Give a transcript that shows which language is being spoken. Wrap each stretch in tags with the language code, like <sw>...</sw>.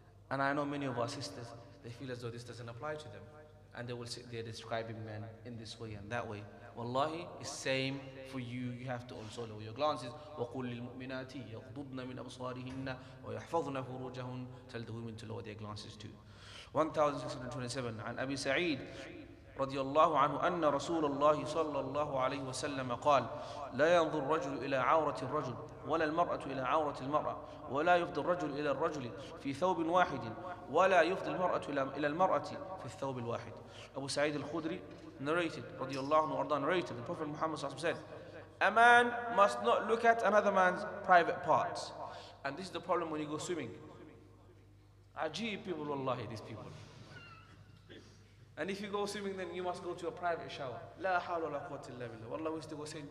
<en>And I know many of our sisters, they feel as though this doesn't apply to them. And they will sit there describing men in this way and that way. Wallahi, it's same for you. You have to also lower your glances.</en> <ar>وَقُلْ لِلْمُؤْمِنَاتِ يَغْضُضْنَ مِنْ أَبْصَارِهِنَّ وَيَحْفَظْنَ فُرُوجَهُنَّ.</ar> <en>Tell the women to lower their glances too. 1627.</en> <ar>عن أبي سعيد رضي الله عنه أن رسول الله صلى الله عليه وسلم قال لا ينظر الرجل إلى عورة الرجل ولا المرأة إلى عورة المرأة ولا يفضي الرجل إلى الرجل في ثوب واحد ولا يفضي المرأة إلى المرأة في الثوب الواحد.</ar> <en>Abu Sa'id al-Khudri narrated,</en> <ar>رضي الله عنه وأرضاه,</ar> <en>narrated, the Prophet Muhammad said, a man must not look at another man's private parts. And this is the problem when you go swimming. Ajib people, wallahi, these people. And if you go swimming, then you must go to a private shower. La hawla wa la quwwata illa billah. Wallah, we used to go St.</en>